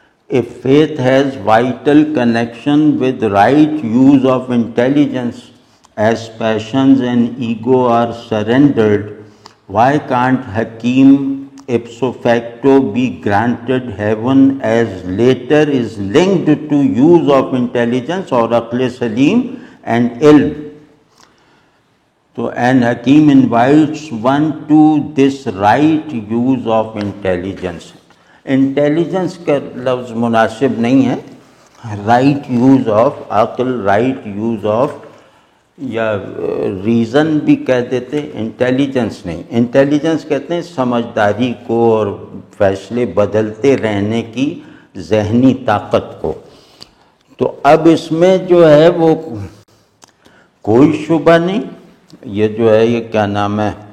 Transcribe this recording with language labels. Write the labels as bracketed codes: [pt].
[en] if faith has vital connection with right use of intelligence, as passions and ego are surrendered, why can't Hakim ipso facto be granted heaven as later is linked to use of intelligence or aql salim and ilm? So, and Hakim invites one to this right use of intelligence. [ur] Intelligence کا لفظ مناسب نہیں ہے، [en] right use of [ur] عقل، right use of یا reason بھی کہہ دیتے، انٹیلیجنس نہیں، انٹیلیجنس کہتے ہیں سمجھداری کو اور فیصلے بدلتے رہنے کی ذہنی طاقت کو۔ تو اب اس میں جو ہے وہ کوئی شبہ نہیں، یہ جو ہے یہ کیا نام ہے